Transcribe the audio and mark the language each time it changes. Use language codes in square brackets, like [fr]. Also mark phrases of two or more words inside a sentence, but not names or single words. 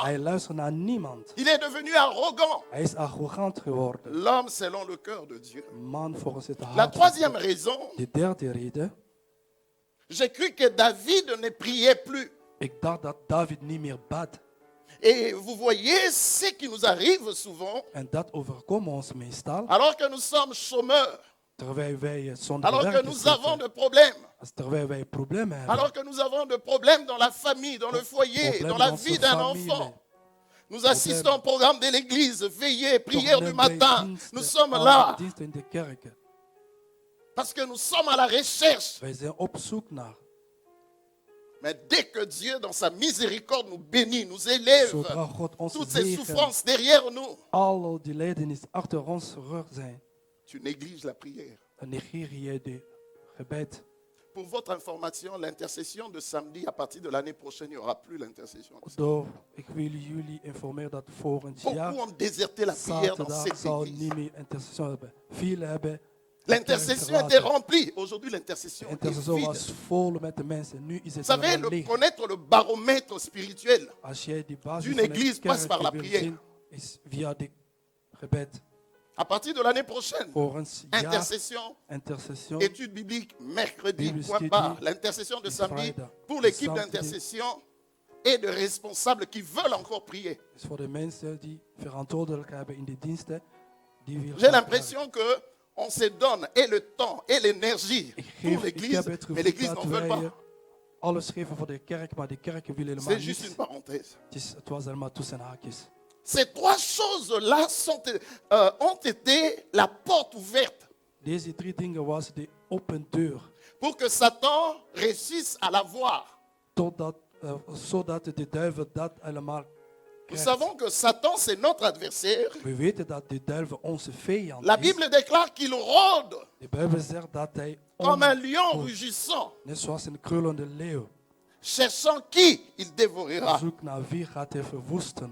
[nl] hij luistert naar niemand. [fr] Il est devenu arrogant. [nl] Hij is arrogant geworden. [fr] L'homme selon le cœur de Dieu. [nl] Man volgens het [fr] La [nl] hart. [fr] troisième raison, [nl] De derde reden, [fr] j'ai cru que David ne priait plus. [nl] ik dacht dat David niet meer bad. [fr] Et vous voyez ce qui nous arrive souvent, [nl] En dat overkomt ons meestal, [fr] alors que nous sommes chômeurs, [nl] terwijl wij zonder [fr] alors que [nl] werk [fr] nous avons [nl] zitten. [fr] de problèmes, [nl] Terwijl wij problemen hebben. [fr] alors que nous avons de problèmes dans la famille, dans le foyer, Problème dans la dans vie sa d'un famille. enfant. Nous assistons au programme de l'église, veillée, prière du [nl] Probleem bij [fr] matin. [nl] diensten, [fr] Nous sommes [nl] alle [fr] là [nl] diensten in de kerken. [fr] parce que nous sommes à la recherche. [nl] Wij zijn op zoek naar. [fr] Mais dès que Dieu, dans sa miséricorde, nous bénit, nous élève, [nl] Zodra God ons [fr] toutes ces [nl] zegen, [fr] souffrances derrière nous, [nl] alle die lijdenis achter ons rug zijn, [fr] tu négliges la prière. [nl] dan negeer je de gebed. [fr] Pour votre information, l'intercession de samedi, à partir de l'année prochaine, il n'y aura plus l'intercession. [nl] Ik wil jullie informeren dat volgend jaar [fr] Beaucoup ont déserté la prière dans [nl] zaterdag [fr] cette [nl] zal [fr] église. [nl] niet meer intercession hebben. Velen hebben [fr] L'intercession [nl] de kerk [fr] était [nl] verlaten. [fr] remplie. Aujourd'hui, l'intercession [nl] De [fr] est [nl] intercession [fr] vide. [nl] was vol met de mensen. Nu is [fr] Vous [nl] het [fr] savez, [nl] allemaal leeg. [fr] connaître le baromètre spirituel, [nl] Als jij die basis [fr] d'une [nl] van [fr] église [nl] de [fr] passe par la [nl] kerk wil [fr] prière. [nl] zien, is via de gebed. [fr] à partir de l'année prochaine, [nl] Volgens jaar [fr] intercession, [nl] intercession [fr] étude biblique, mercredi, [en] Bible [fr] point [en] study, [fr] barre, l'intercession de samedi, [en] Friday, [fr] pour l'équipe [en] Saturday. [fr] d'intercession et de responsables qui veulent encore prier. [nl] is voor de mensen die verantwoordelijk hebben in de diensten. Die willen [fr] J'ai [nl] graag [fr] l'impression que on se donne et le temps et l'énergie pour [nl] ik [fr] l'église, [nl] heb het [fr] mais [nl] gevoel [fr] l'église [nl] dat [fr] n'en veut [nl] wij [fr] pas. [nl] alles geven voor de kerk, maar de kerken willen helemaal [fr] C'est juste une [nl] niet. [fr] parenthèse. [nl] Het was helemaal tussen haakjes. [fr] Ces trois choses-là ont été la porte ouverte [nl] Deze drie dingen was de open deur. [fr] pour que Satan réussisse à la voir. [nl] Zodat de duivel dat allemaal [fr] Nous [nl] krijgt. [fr] savons que Satan, c'est notre adversaire. [nl] We weten dat de duivel onze vijand [fr] La [nl] is. [fr] Bible déclare qu'il rôde [nl] De Bijbel zegt dat hij [fr] comme un lion [nl] omkomt, [fr] rugissant, [nl] net zoals een krullende leeuw. [fr] cherchant qui il dévorera. [nl] Zoek naar wie gaat hij verwoesten.